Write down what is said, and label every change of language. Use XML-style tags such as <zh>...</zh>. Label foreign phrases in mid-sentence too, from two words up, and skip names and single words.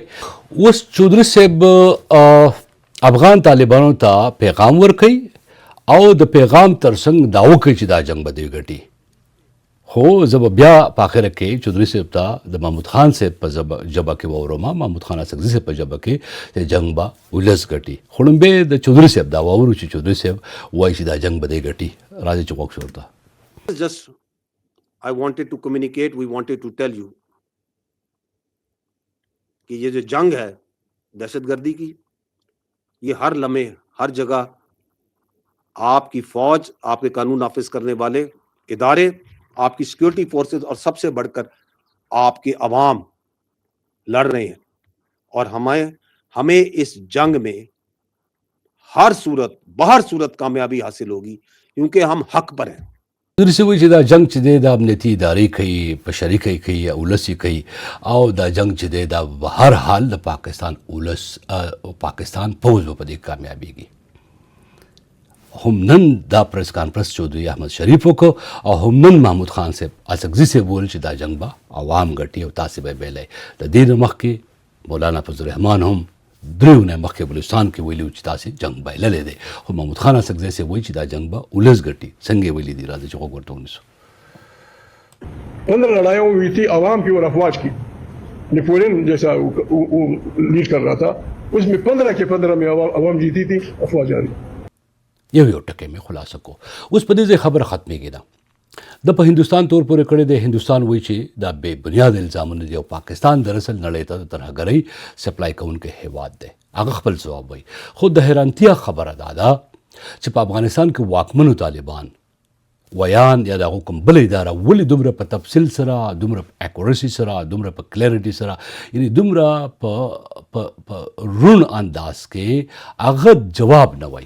<ps>اوس چودھری صاحب افغان طالبانو ته پیغام ورکوي او د پیغام ترڅنګ دا وکړي چې دا جنګ به دوی ګټي. خو زه به بیا په اخره کې چودھری صاحب ته د محمود خان صاحب په ژبه کې واورم، محمود خان اڅکزي صاحب په ژبه کې چې جنګ به ولس ګټي. خو لومبې د چودھری صاحب دا واورو چې چودھری صاحب وایي چې دا جنګ به دی ګټي. راځئ چې غوږ شو ورته.</ps> <en>Just I wanted to communicate, we wanted to tell you</en> <ur>کہ یہ جو جنگ ہے دہشتگردی کی، یہ ہر لمحے ہر جگہ آپکی فوج، آپکے قانون نافذ کرنے والے ادارے، آپکی</ur> <en>security forces</en> <ur>اور سب سے بڑھ کر آپکے عوام لڑ رہے ہیں. اور ہمیں اس جنگ میں ہر صورت کامیابی حاصل ہوگی کیونکہ ہم حق پر ہیں.</ur> <ps>چودھری صاحب وایي چې دا جنګ چې دی دا امنیتي ادارې کوي، بشري کوي یا ولسي کوي، او دا جنګ چې دی دا به هر حال د پاکستان ولس پاکستان پوځ به په دې کامیابیږي. هم نن دا پریس کانفرنس چودھری احمد شریف وکړو او هم نن محمود خان صاحب اڅکزي صاحب وویل چې دا جنګ به عوام ګټي او تاسې به یې بیلی. د دې نه مخکې مولانا فضل الرحمان هم 3 اونۍ مخکې بلوچستان کې ویلي و چې تاسې جنګ بایللی دی. خو محمود خان اڅکزی صاحب وایي چې دا جنګ به ولس ګټي. څنګه یې ویلي دي؟ راځئ چې غوږ ورته ونیسو.</ps> <ur>15 لڑائیوں ہوئی تھی عوام کی اور افواج کی. نپولین جیسا وہ لیڈ کر رہا تھا، اس میں 15 کے 15 میں عوام جیتی تھی، افواج آ رہی.</ur> <ps>یو ټکی مې خلاصه کو. اوس په دې ځای خبره ختمېږي ده. د په هندوستان تور پورې کړی دی. هندوستان وایي چې دا بې بنیاد الزامونه دي او پاکستان دراصل نړۍ ته د ترهګرۍ سپلای کوونکی هیواد دی. هغه خپل ځواب وایي. خو د حیرانتیا خبره دا ده چې په افغانستان کې واکمنو طالبان ویان یا د هغو کوم بله اداره ولې دومره په تفصیل سره، دومره په اکورسي سره، دومره په کلیرټي سره، یعنې دومره په روڼ انداز کې هغه جواب نه وایي.</ps>